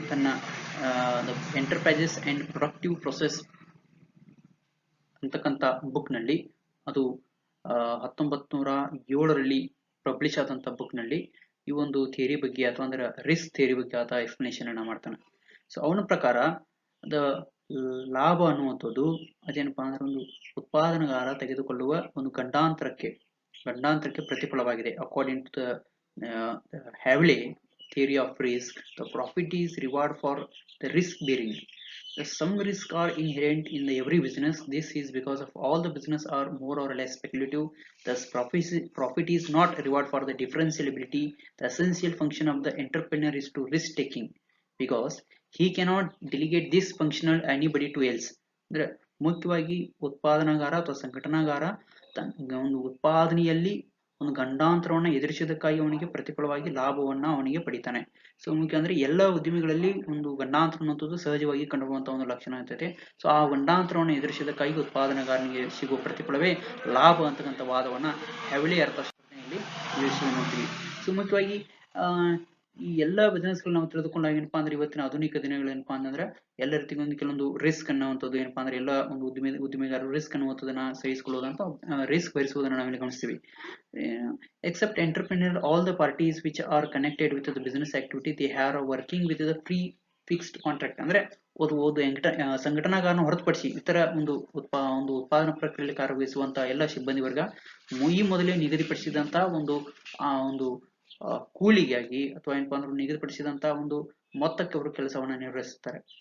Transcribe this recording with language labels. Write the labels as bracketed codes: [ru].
[kn] ತನ್ನ enterprises and productive process ಅಂತಕ್ಕಂಥ book ನಲ್ಲಿ, ಅದು 1907ರಲ್ಲಿ ಪಬ್ಲಿಷ್ ಆದಂತ ಬುಕ್ ನಲ್ಲಿ ಈ ಒಂದು ಥಿಯರಿ ಬಗ್ಗೆ ಅಥವಾ ಅಂದ್ರೆ ರಿಸ್ಕ್ ಥಿಯರಿ ಬಗ್ಗೆ ಆತ ಎಕ್ಸ್ಪ್ಲನೇಷನ್ ಅನ್ನ ಮಾಡ್ತಾನೆ. ಸೊ ಅವನ ಪ್ರಕಾರ ದ ಲಾಭ ಅನ್ನುವಂಥದ್ದು ಅದೇನಪ್ಪಾ ಅಂದ್ರೆ ಒಂದು ಉತ್ಪಾದನಗಾರ ತೆಗೆದುಕೊಳ್ಳುವ ಒಂದು ಗಂಡಾಂತರಕ್ಕೆ ಪ್ರತಿಫಲವಾಗಿದೆ. [en] According to the Hawley theory of risk, the profit is reward for the risk bearing. Some risks are inherent in every business. This is because of all the business are more or less speculative. Thus, profit is not reward for the differential ability. The essential function of the entrepreneur is to risk taking because he cannot delegate this functional anybody to else. [kn] ಅಂದ್ರೆ ಮುಖ್ಯವಾಗಿ ಉತ್ಪಾದನಾಗಾರ ಅಥವಾ ಸಂಘಟನಾಗಾರ ಒಂದು ಉತ್ಪಾದನೆಯಲ್ಲಿ ಒಂದು ಗಂಡಾಂತರವನ್ನ ಎದುರಿಸೋದಕ್ಕಾಗಿ ಅವನಿಗೆ ಪ್ರತಿಫಲವಾಗಿ ಲಾಭವನ್ನ ಅವನಿಗೆ ಪಡಿತಾನೆ. So ಮುಖ್ಯ ಅಂದ್ರೆ ಎಲ್ಲ ಉದ್ಯಮಿಗಳಲ್ಲಿ ಒಂದು ಗಂಡಾಂತರ ಅನ್ನುವಂಥದ್ದು ಸಹಜವಾಗಿ ಕಂಡುಬರುವಂತಹ ಒಂದು ಲಕ್ಷಣ ಇರ್ತೈತೆ. ಸೊ ಆ ಗಂಡಾಂತರವನ್ನು ಎದುರಿಸೋದಕ್ಕಾಗಿ ಉತ್ಪಾದನಾಗಾರನಿಗೆ ಸಿಗುವ ಪ್ರತಿಫಲವೇ ಲಾಭ ಅಂತಕ್ಕಂಥ ವಾದವನ್ನ ಹ್ಯಾವ್ಲೆ ಅರ್ಥಶಾಸ್ತ್ರದಲ್ಲಿ ನೋಡ್ತೀವಿ. ಸೊ ಮುಖ್ಯವಾಗಿ ಈ ಎಲ್ಲ ಬಿಸ್ನೆಸ್ ಗಳು ನಾವು ತಿಳಿದುಕೊಂಡಾಗ ಏನಪ್ಪಾ ಅಂದ್ರೆ ಇವತ್ತಿನ ಆಧುನಿಕ ದಿನಗಳು ಏನಪ್ಪಾ ಅಂತಂದ್ರೆ ಎಲ್ಲ ರೀತಿಯ ಒಂದು ಕೆಲವೊಂದು ರಿಸ್ಕ್ ಅನ್ನುವಂಥದ್ದು ಏನಪ್ಪಾ ಅಂದ್ರೆ ಎಲ್ಲ ಒಂದು ಉದ್ಯಮಿಗಾರರು ರಿಸ್ಕ್ ಅನ್ನುವಂಥದ್ದನ್ನ ಸಹಿಸಿಕೊಳ್ಳುವುದಂತ ರಿಸ್ಕ್ ಭರಿಸುವುದನ್ನು ನಾವಿಲ್ಲಿ ಗಮನಿಸ್ತೀವಿ. [en] Except entrepreneur, all the parties which are connected with the business activity, they are working with the fixed contract. [kn] ಅಂದ್ರೆ ಸಂಘಟನಾಗಾರನ ಹೊರತುಪಡಿಸಿ ಇತರ ಒಂದು ಉತ್ಪಾದನಾ ಪ್ರಕ್ರಿಯೆಯಲ್ಲಿ ಕಾರ್ಯನಿರ್ವಹಿಸುವಂತಹ ಎಲ್ಲ ಸಿಬ್ಬಂದಿ ವರ್ಗ ಈ ಮೊದಲೇ ನಿಗದಿಪಡಿಸಿದಂತಹ ಒಂದು ಕೂಲಿಗಾಗಿ ಅಥವಾ ಏನಪ್ಪಾ ಅಂದ್ರೆ ನಿಗದಿಪಡಿಸಿದಂತ ಒಂದು ಮೊತ್ತಕ್ಕೆ ಅವರು ಕೆಲಸವನ್ನ ನಿರ್ವಹಿಸುತ್ತಾರೆ.